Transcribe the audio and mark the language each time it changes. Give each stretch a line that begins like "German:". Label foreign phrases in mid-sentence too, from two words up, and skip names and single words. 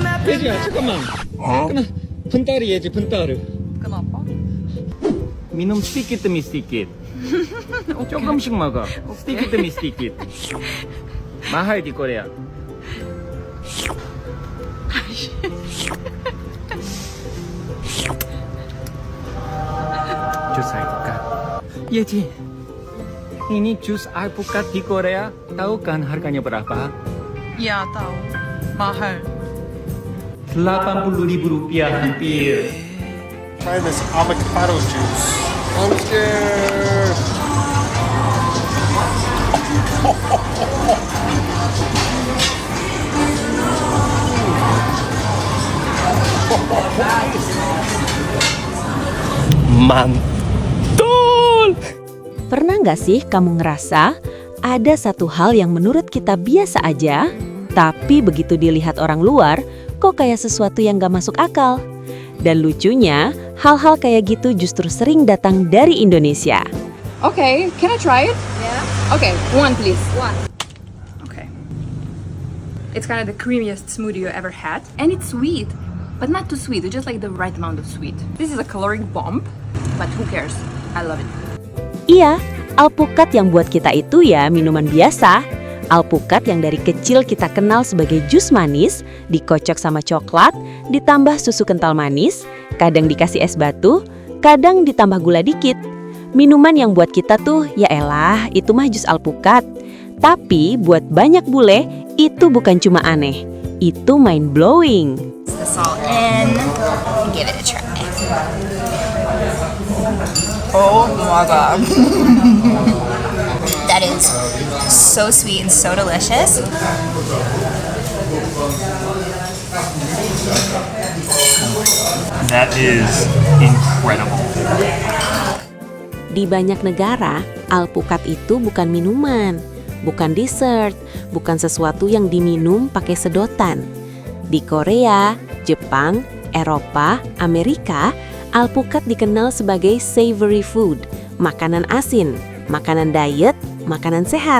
Korean: 예지야, 잠깐만. 끊어. 분따리 예지, 분따르.
Indonesian: Kenapa? minum sedikit demi sedikit.
Korean: 조금씩 먹어.
Indonesian: sedikit demi sedikit. mahal di Korea. jus alpukat. Yeji, ini jus alpukat di Korea. Tahu kan harganya berapa? Ya, tahu. Mahal. 80.000 rupiah hampir.
English: Try this avocado juice. I'm scared.
Indonesian: Mantul! Pernah nggak sih kamu ngerasa ada satu hal yang menurut kita biasa aja, tapi begitu dilihat orang luar, kok kayak sesuatu yang nggak masuk akal? Dan lucunya, hal-hal kayak gitu justru sering datang dari Indonesia.
English: Okay, can I try it? Yeah. Okay, one please. One. Okay. It's kind of the creamiest smoothie you ever had, and it's sweet, but not too sweet. It's just like the right amount of sweet. This is a caloric bomb, but who cares? I love it.
Indonesian: Iya, alpukat yang buat kita itu ya minuman biasa. Alpukat yang dari kecil kita kenal sebagai jus manis, dikocok sama coklat, ditambah susu kental manis, kadang dikasih es batu, kadang ditambah gula dikit. Minuman yang buat kita tuh, ya elah, itu mah jus alpukat. Tapi buat banyak bule, itu bukan cuma aneh, itu
English: mind blowing. The salt in, give it a try. Oh my god. That is so sweet and so delicious. That is incredible.
Indonesian: Di banyak negara, alpukat itu bukan minuman, bukan dessert, bukan sesuatu yang diminum pakai sedotan. Di Korea, Jepang, Eropa, Amerika, alpukat dikenal sebagai
English: savory food,
Indonesian: makanan asin, makanan diet, makanan sehat.